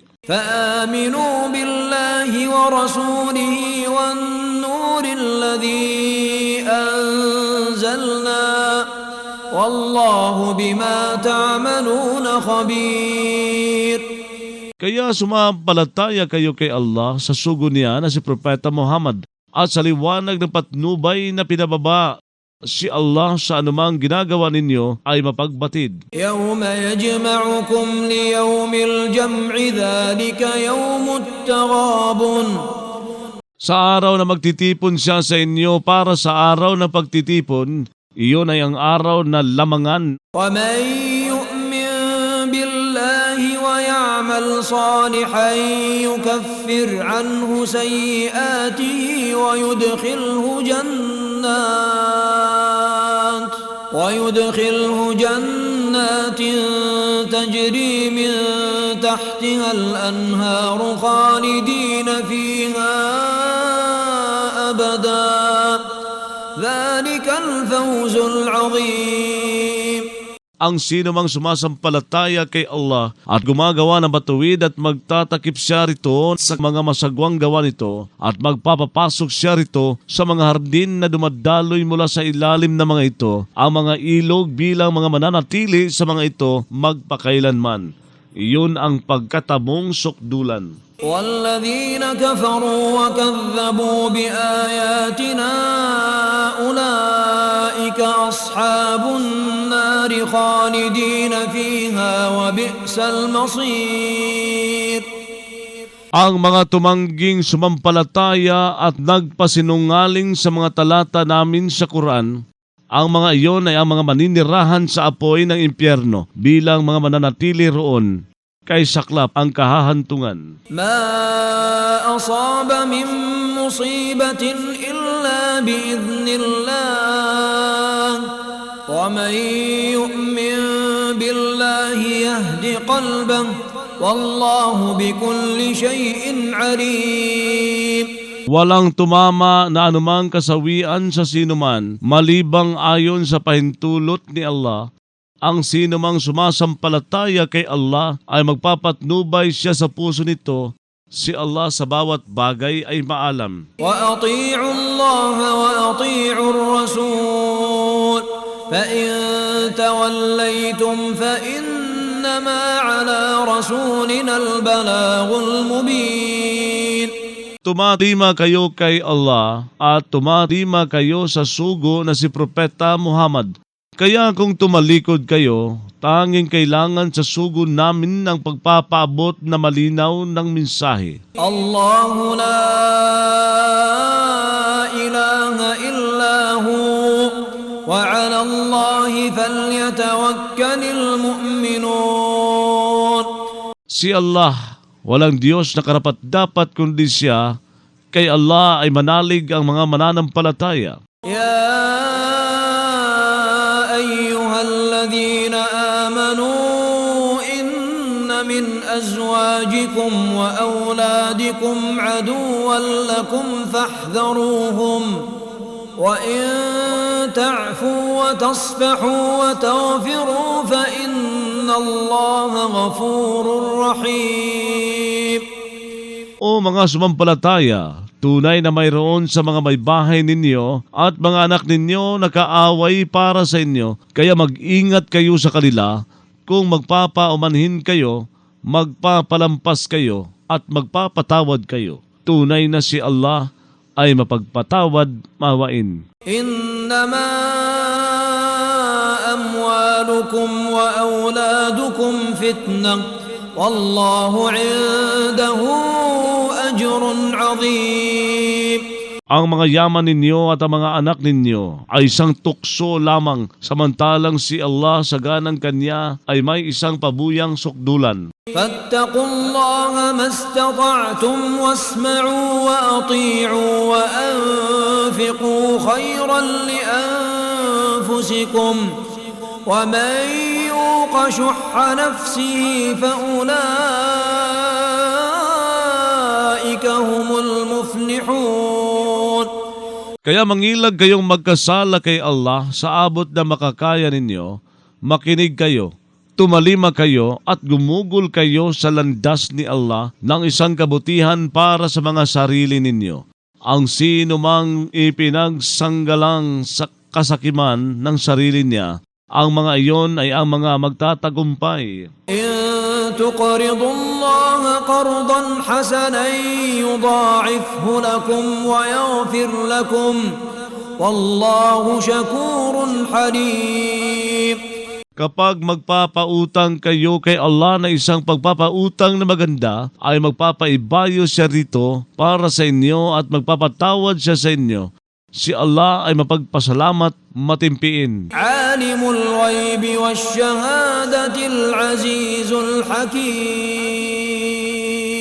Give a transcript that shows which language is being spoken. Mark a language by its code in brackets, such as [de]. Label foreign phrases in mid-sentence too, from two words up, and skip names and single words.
[ar] فآمنوا بالله ورسوله والنور الذي أنزلنا والله بما تعملون خبير. [tl] Kaya sumampalataya kayo kay Allah sa sugo niya na si Propeta Muhammad at sa liwanag ng patnubay na pinababa. Si Allah sa anumang ginagawa ninyo ay mapagbatid. [ar] يوم يجمعكم ليوم الجمع ذلك يوم التغابن. [tl] Sa araw na magtitipon siya sa inyo para sa araw na pagtitipon, iyon ay ang araw na lamangan. [ar] ومن يؤمن بالله ويعمل صالحا يكفر عنه سيئاته ويدخله جنات تجري من تحتها الأنهار خالدين فيها أبدا ذلك الفوز العظيم. [tl] Ang sino mang sumasampalataya kay Allah at gumagawa ng matuwid at magtatakip siya rito sa mga masagwang gawa nito at magpapapasok siya rito sa mga hardin na dumadaloy mula sa ilalim ng mga ito, ang mga ilog bilang mga mananatili sa mga ito magpakailanman. Iyon ang pagkatamong sukdulan. [ar] والذين كفروا وكذبوا بآياتنا أولئك أصحاب النار خالدين فيها وبئس المصير. [tl] Ang mga tumangging sumampalataya at nagpasinungaling sa mga talata namin sa Quran, ang mga iyon ay ang mga maninirahan sa apoy ng impyerno bilang mga mananatili roon. Kay saklap ang kahahantungan. [ar] ما أصاب من مصيبة إلا بإذن الله ومن يؤمن بالله يهد قلبه والله بكل شيء عليم. [tl] Walang tumama na anumang kasawian sa sinuman, malibang ayon sa pahintulot ni Allah. Ang sino mang sumasampalataya kay Allah ay magpapatnubay siya sa puso nito. Si Allah sa bawat bagay ay maalam. [ar] وأطيعوا الله وأطيعوا الرسول فإن توليتم فإنما على رسولنا البلاغ المبين. [tl] Tumatima kayo kay Allah at tumatima kayo sa sugo na si Propeta Muhammad. Kaya kung tumalikod kayo, tanging kailangan sa sugo namin ng pagpapaabot na malinaw ng mensahe. [ar] الله لا إله إلا هو وعلى الله فليتوكل المؤمنون. [tl] Si Allah, walang Diyos na karapat-dapat kundi siya. Kay Allah ay manalig ang mga mananampalataya. [ar] يا أيها الذين آمنوا إن من أزواجكم وأولادكم عدوا لكم فاحذروهم وإن تعفوا وتصفحوا وتغفروا فإن الله غفور رحيم. [tl] O mga sumampalataya, tunay na mayroon sa mga may bahay ninyo at mga anak ninyo na kaaway para sa inyo, kaya mag-ingat kayo sa kanila. Kung magpapaumanhin kayo, magpapalampas kayo at magpapatawad kayo. Tunay na si Allah ay mapagpatawad, mawain. [ar] إنما أموالكم وأولادكم فتنة والله عنده أجر عظيم. [tl] Ang mga yaman ninyo at ang mga anak ninyo ay isang tukso lamang, samantalang si Allah sa ganang kanya ay may isang pabuyang sukdulan. [ar] فاتقوا الله ما استطعتم واسمعوا وأطيعوا وأنفقوا خيرا لأنفسكم ومن يوق شح نفسه فأولئك هم المفلحون. [tl] Kaya mangilag kayong magkasala kay Allah sa abot na makakaya ninyo, makinig kayo, tumalima kayo at gumugol kayo sa landas ni Allah ng isang kabutihan para sa mga sarili ninyo. Ang sino mang ipinagsanggalang sa kasakiman ng sarili niya Ang mga iyon ay ang mga magtatagumpay. [ar] إن تقرضوا الله قرضا حسنا يضاعفه لكم ويغفر لكم والله شكور حليم. [tl] Kapag magpapautang kayo kay Allah na isang pagpapautang na maganda, ay magpapaibayo siya rito para sa inyo at magpapatawad siya sa inyo. Si Allah ay mapagpasalamat, matimpiin. [ar] عالم الغيب والشهادة العزيز الحكيم.